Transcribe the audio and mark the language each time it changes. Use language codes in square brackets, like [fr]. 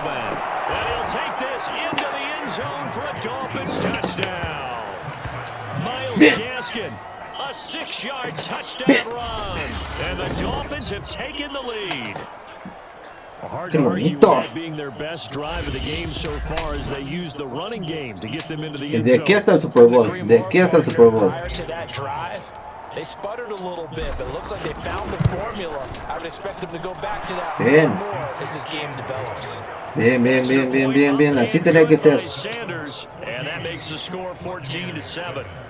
[en] And he'll take this into the end zone for a Dolphins touchdown. Myles Gaskin, a 6-yard touchdown run. And the Dolphins have taken the lead. Hard to argue with that being their best drive of the game so far as they use the running game to get them into the end zone. [es] De aquí hasta el Super Bowl. De aquí hasta el Super Bowl. [en] Prior to that drive, they sputtered a little bit, but it looks like they found the formula. I would expect them to go back to that more as this game develops. [es] Bien, bien, bien, bien, bien, bien. Así tenía que ser. [en] And that makes the score 14-7.